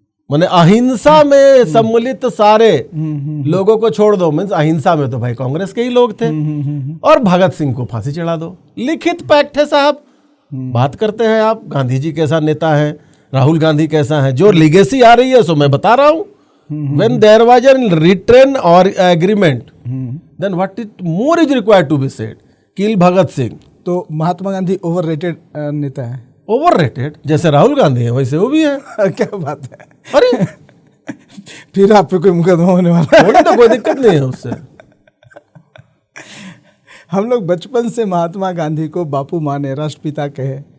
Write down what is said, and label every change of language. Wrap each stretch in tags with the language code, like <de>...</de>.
<hi>माने अहिंसा में सम्मिलित सारे लोगों को छोड़ दो, मीन्स अहिंसा में तो भाई कांग्रेस के ही लोग थे, और भगत सिंह को फांसी चढ़ा दो। लिखित पैक्ट है साहब। बात करते हैं आप गांधी जी कैसा नेता है, राहुल गांधी कैसा है, जो लीगेसी आ रही है सो मैं बता रहा हूं।</hi> <en>When there was a written or agreement, then what it more is required to be said? Kill Bhagat Singh.</en> <hi>तो महात्मा गांधी ओवररेटेड नेता है? ओवररेटेड, जैसे राहुल गांधी है वैसे वो भी है। क्या बात है। अरे फिर आप पे कोई मुकदमा होने वाला है? तो कोई दिक्कत नहीं है उससे। हम लोग बचपन से महात्मा गांधी को बापू माने, राष्ट्रपिता कहे।</hi>